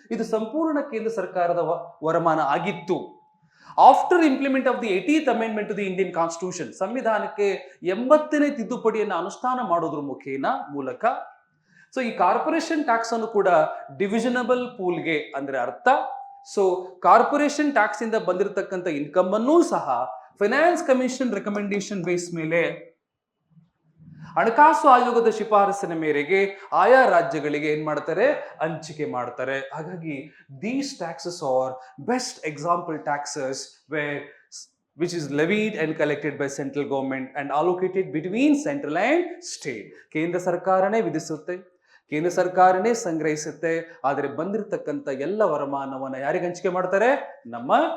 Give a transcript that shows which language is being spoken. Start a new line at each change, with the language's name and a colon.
Kannada: ಇದು ಸಂಪೂರ್ಣ ಕೇಂದ್ರ ಸರ್ಕಾರದ ವರಮಾನ ಆಗಿತ್ತು.
English: after implement of the 80th amendment to the Indian constitution,
Kannada: ಸಂವಿಧಾನಕ್ಕೆ 80ನೇ ತಿದ್ದುಪಡಿಯನ್ನು ಅನುಷ್ಠಾನ ಮಾಡೋದ್ರ ಮೂಲಕ ಸೊ ಈ ಕಾರ್ಪೊರೇಷನ್ ಟ್ಯಾಕ್ಸ್ ಅನ್ನು ಕೂಡ ಡಿವಿಷನಬಲ್ ಪೂಲ್ಗೆ ಅಂದ್ರೆ ಅರ್ಥ. ಸೊ ಕಾರ್ಪೊರೇಷನ್ ಟ್ಯಾಕ್ಸ್ ಇಂದ ಬಂದಿರತಕ್ಕಂಥ ಇನ್ಕಮ್ ಅನ್ನು ಸಹ ಫೈನಾನ್ಸ್ ಕಮಿಷನ್ ರೆಕಮೆಂಡೇಶನ್ ಬೇಸ್ ಮೇಲೆ ಹಣಕಾಸು ಆಯೋಗದ ಶಿಫಾರಸಿನ ಮೇರೆಗೆ ಆಯಾ ರಾಜ್ಯಗಳಿಗೆ ಏನ್ ಮಾಡ್ತಾರೆ, ಹಂಚಿಕೆ ಮಾಡ್ತಾರೆ.
English: ಹಾಗಾಗಿ these taxes are best example taxes which is levied and collected by central government and allocated between central and state.
Kannada: ಕೇಂದ್ರ ಸರ್ಕಾರನೇ ವಿಧಿಸುತ್ತೆ, ಕೇಂದ್ರ ಸರ್ಕಾರನೇ ಸಂಗ್ರಹಿಸುತ್ತೆ. ಆದರೆ ಬಂದಿರತಕ್ಕಂಥ ಎಲ್ಲ ವರಮಾನವನ್ನ ಯಾರಿಗೆ ಹಂಚಿಕೆ ಮಾಡ್ತಾರೆ? ನಮ್ಮ